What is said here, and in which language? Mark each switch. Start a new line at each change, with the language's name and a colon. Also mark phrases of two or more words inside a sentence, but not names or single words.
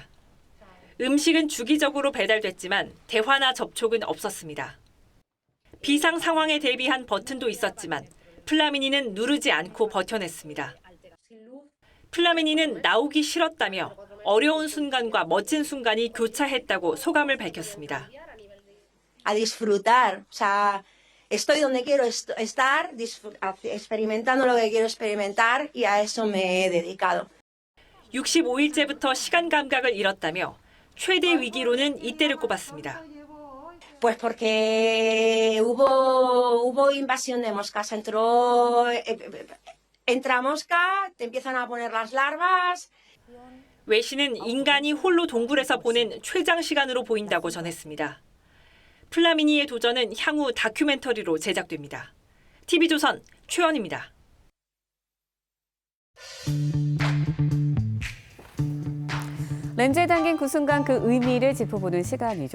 Korean: 음식은 주기적으로 배달됐지만 대화나 접촉은 없었습니다. 비상 상황에 대비한 버튼도 있었지만 플라미니는 누르지 않고 버텨냈습니다. 플라미니는 나오기 싫었다며 어려운 순간과 멋진 순간이 교차했다고 소감을 밝혔습니다.
Spanish: A disfrutar, o sea, estoy donde quiero estar, experimentando lo que quiero experimentar y a eso me he dedicado.
Korean: 65일째부터 시간 감각을 잃었다며 최대 위기로는 이때를 꼽았습니다.
Spanish: Pues porque hubo invasión de moscas, entra mosca, te empiezan a poner las larvas.
Korean: 웨 씨는 인간이 홀로 동굴에서 보낸 최장 시간으로 보인다고 전했습니다. 플라미니의 도전은 향후 다큐멘터리로 제작됩니다. TV조선 최원입니다. 렌즈에 담긴 그 순간 그 의미를 짚어보는 시간이죠.